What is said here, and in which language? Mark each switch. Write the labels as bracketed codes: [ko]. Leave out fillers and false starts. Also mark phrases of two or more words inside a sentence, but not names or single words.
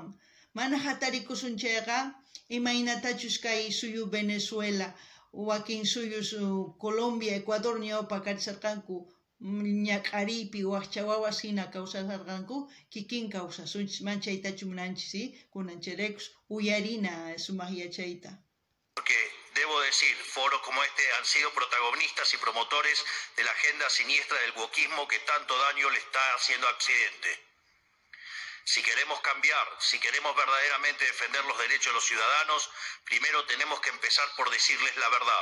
[qu] Mana hatarikusun chayqa imaynatachus kay suyu Venezuela, wakin suyus Colombia, Ecuador ñawpa karisarqanku ñaqaripi waqcha wawas hina kawsasarqanku kikin kawsasunchis manchaytachu munanchis kunan chayrakus uyarina sumaq yachayta. [es] Porque debo decir, foros como este han sido protagonistas y promotores de la agenda siniestra del wokismo que tanto daño le está haciendo a Occidente. Si queremos cambiar, si queremos verdaderamente defender los derechos de los ciudadanos, primero tenemos que empezar por decirles la verdad.